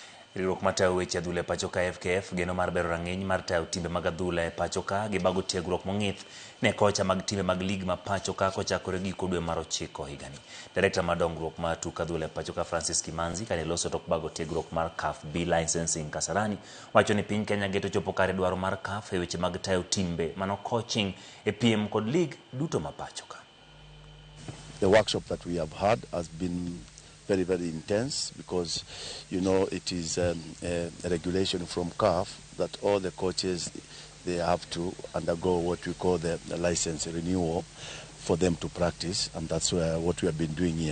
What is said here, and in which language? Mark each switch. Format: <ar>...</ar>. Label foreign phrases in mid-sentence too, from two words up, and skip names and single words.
<luo>Riwruok matayo weche adhula e pacho ka FKF geno mar bero rang'iny mar tayo timbe mag adhula e pacho ka gi bago tiegruok mong'ith ne kocha mag timbe mag lig ma pacho ka kochakore giko dwe mar 9 higani. Direkta mar dongruok mar tuk adhula e pacho ka Francis Kimanzi kane loso tok bago tiegruok mar CAF B licensing Kasarani wacho ni piny Kenya geto chopo kare dwaro mar CAF e weche mag tayo timbe mano coaching e piem kod lig duto ma pacho ka.</luo> <en>The workshop that we have had has been very, very intense because, you know, it is a regulation from CAF that all the coaches, they have to undergo what we call the license renewal for them to practice, and that's what we have been doing here.</en>